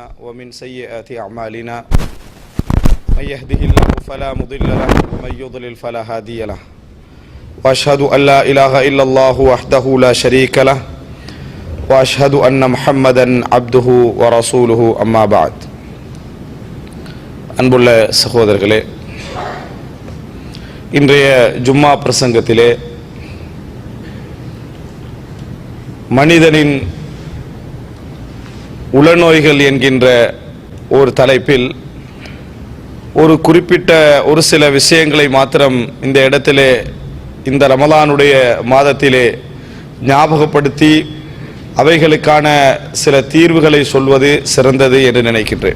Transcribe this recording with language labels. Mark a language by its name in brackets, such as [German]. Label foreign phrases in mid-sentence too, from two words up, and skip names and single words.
[Arabic] ومن سيئات أعمالنا من يهده الله فلا مضل له ومن يضلل فلا هادي له وأشهد أن لا إله إلا الله وحده لا شريك له وأشهد أن محمدا عبده ورسوله أما بعد [Tamil] அன்புள்ள சகோதரர்களே, இன்றைய ஜும்மா பிரசங்கத்திலே மனிதனின் உளநோய்கள் என்கின்ற ஒரு தலைப்பில் ஒரு குறிப்பிட்ட ஒரு சில விஷயங்களை மாத்திரம் இந்த இடத்திலே இந்த ரமலானுடைய மாதத்திலே ஞாபகப்படுத்தி அவைகளுக்கான சில தீர்வுகளை சொல்வது சிறந்தது என்று நினைக்கின்றேன்.